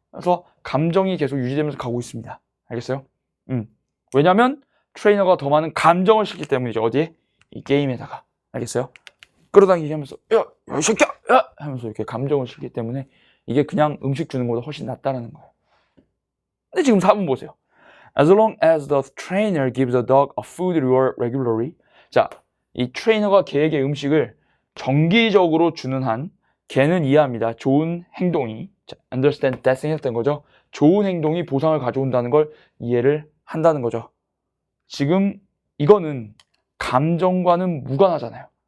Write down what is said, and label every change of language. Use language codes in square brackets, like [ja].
[ko] 그래서 감정이 계속 유지되면서 가고 있습니다. 알겠어요? 왜냐면 트레이너가 더 많은 감정을 싣기 때문이죠. 어디에? 이 게임에다가. 알겠어요? 끌어당기기 하면서 야, 이 새끼야! 야! 하면서 이렇게 감정을 싣기 때문에 이게 그냥 음식 주는 것보다 훨씬 낫다는 거예요. 근데 지금 4번 보세요. [en] As long as the trainer gives the dog a food reward regularly. [ko] 자, 이 트레이너가 걔에게 음식을 정기적으로 주는 한 걔는 이해합니다. 좋은 행동이, 자, understand that 생겼던 거죠. 좋은 행동이 보상을 가져온다는 걸 이해를 한다는 거죠. 지금 이거는 감정과는 무관하잖아요.